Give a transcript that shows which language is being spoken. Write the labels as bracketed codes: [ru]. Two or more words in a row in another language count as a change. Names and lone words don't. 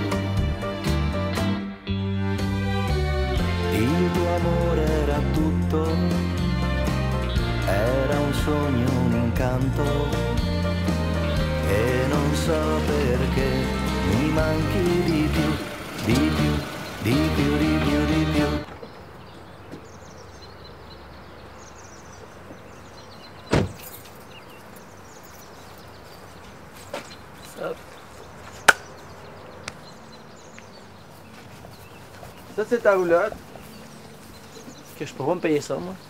[it] Il tuo amore era tutto, era un sogno, un incanto, e non so perché mi manchi di più, di più, di più, di più, di più. [fr] Ça, c'est ta roulotte. Que je peux pas me payer ça, moi.